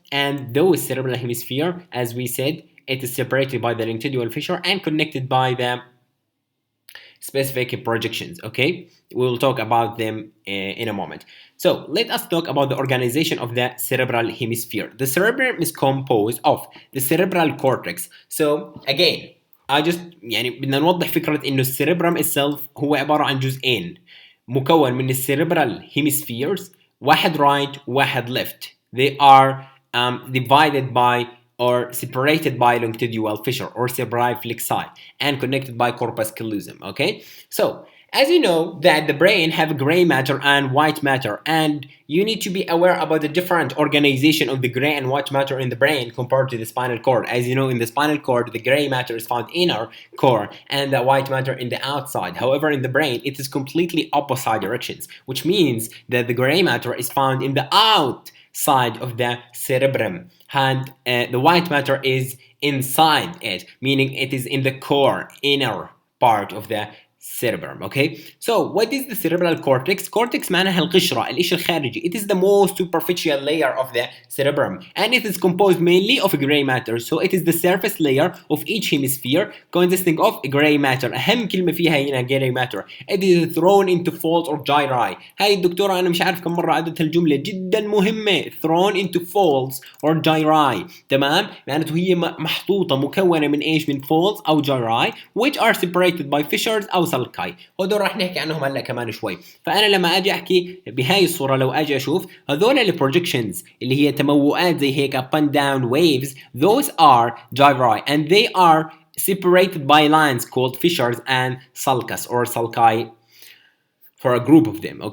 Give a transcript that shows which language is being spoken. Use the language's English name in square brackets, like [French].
[English] And those cerebral hemisphere, as we said, it is separated by the longitudinal fissure and connected by the specific projections. Okay, we will talk about them in a moment. So let us talk about the organization of the cerebral hemisphere. The cerebrum is composed of the cerebral cortex. [Arabic] So again, يعني بدنا نوضح فكرة إنه السيربرم itself هو عبارة عن جزئين مكون من السيربرال hemispheres, واحد right واحد left. [English] They are divided by or separated by longitudinal fissure or cerebri flexi and connected by corpus callosum. Okay, so as you know that the brain have gray matter and white matter, and you need to be aware about the different organization of the gray and white matter in the brain compared to the spinal cord. As you know, in the spinal cord, the gray matter is found inner core and the white matter in the outside. However, in the brain, it is completely opposite directions, which means that the gray matter is found in the outside of the cerebrum, and the white matter is inside it, meaning it is in the core, inner part of the cerebrum. Okay, so what is the cerebral cortex? [Arabic] Cortex معناها القشرة، الإشي الخارجي. [English] It is the most superficial layer of the cerebrum, and it is composed mainly of gray matter. So it is the surface layer of each hemisphere consisting of gray matter. [Arabic] أهم كلمة فيها هنا gray matter. [English] It is thrown into folds or gyri. [Arabic] هاي الدكتورة أنا مش عارف كم مرة عدت الجملة، جدا مهمة. [English] Thrown into folds or gyri. [Arabic] تمام؟ معناته هي محطوطة مكونة من إيش؟ من folds أو gyri, [English] which are separated by fissures [Arabic] أو sulci. هدول راح نحكي عنهم هلا كمان شوي. فأنا لما أجي أحكي بهاي الصورة، لو أجي أشوف هذول البروجكشنز اللي هي تموؤات زي هيك [English] up and down waves, those are gyri, and they are separated by lines called fissures and sulcus or sulci for a group of them.